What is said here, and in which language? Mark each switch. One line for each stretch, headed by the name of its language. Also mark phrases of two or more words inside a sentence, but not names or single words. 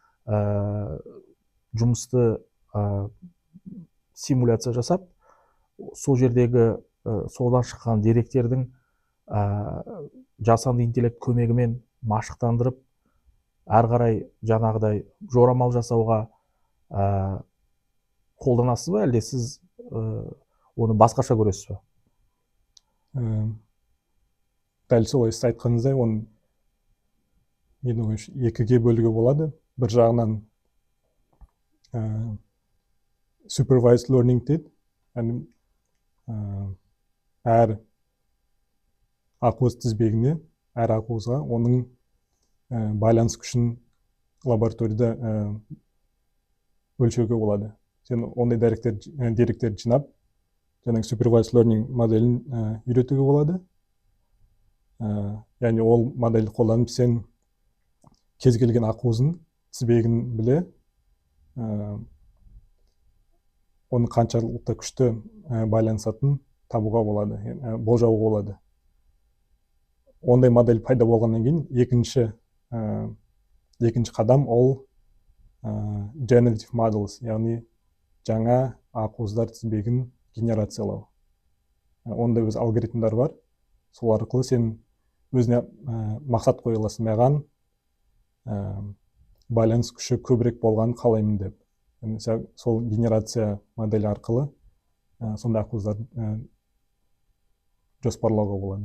Kazakh: жұмысты симуляция жасап, сол жердегі содан шыққан деректердің жасанды интеллект көмегімен машықтандырып, әрі қарай жаңағыдай жорамал жасауға қолданасыз ба, әлде сіз оны басқаша көресіз ба? Дәл солай сіз айтқаныңыздай, оны менің ойымша екіге бөлуге болады. Бір жағынан
English: supervised learning
Kazakh: дейді, яғни әр ақуыз тізбегіне, әр ақуызға оның байланыс күшін лабораторияда өлшеуге болады. Сен ондай деректер жинап, жаңағы
English: supervised learning
Kazakh: моделін үйретуге болады. Яғни ол модельді қолданып, сен кез келген ақуыздың тізбегін біле, оның қаншалықты күшті байланысатын табуға болады, болжауға болады. Ондай модель пайда болғаннан кейін екінші қадам ол
English: generative models,
Kazakh: яғни жаңа ақуыздар тізбегін генерациялау. Онда өз алгоритмдар бар. Сол арқылы сен өзіне мақсат қоя аласың, маған байланыс күші көбірек болғанын қалаймын деп. Сол генерация модель арқылы сондай ақуыздарды жоспарлауға болады.